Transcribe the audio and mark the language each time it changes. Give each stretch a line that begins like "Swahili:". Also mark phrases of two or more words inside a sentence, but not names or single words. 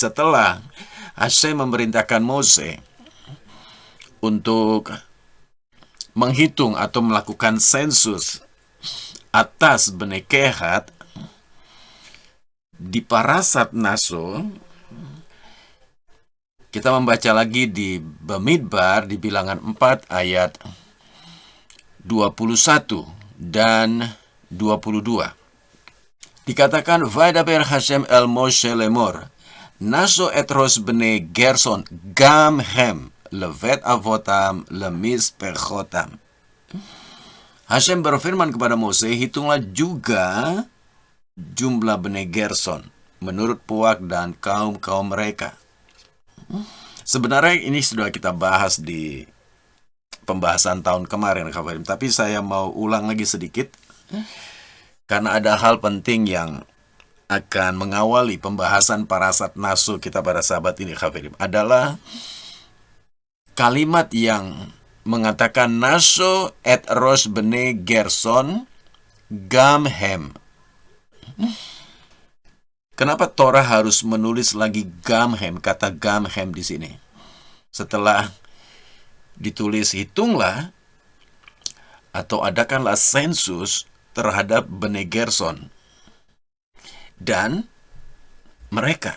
Indonesian: Setelah Hashem memerintahkan Mose untuk menghitung atau melakukan sensus atas Bene Kehat, di parasat Naso kita membaca lagi di Bamidbar di bilangan 4 ayat 21 dan 22. Dikatakan,
Hebrew: וידבר השם אל משה לאמר נשא את ראש בני גרשון גם הם לבית אבתם למשפחתם.
Indonesian: Hashem berfirman kepada Mose, hitunglah juga jumlah bene Gerson menurut puak dan kaum-kaum mereka. Sebenarnya ini sudah kita bahas di pembahasan tahun kemarin, Khawarim, tapi saya mau ulang lagi sedikit karena ada hal penting yang akan mengawali pembahasan parasat Naso kita pada sahabat ini, Khawarim, adalah kalimat yang mengatakan
Hebrew: נשא את ראש בני גרשון גם הם.
Indonesian: Kenapa Torah harus menulis lagi gamhem, kata gamhem di sini? Setelah ditulis hitunglah atau adakanlah sensus terhadap bene Gerson dan mereka.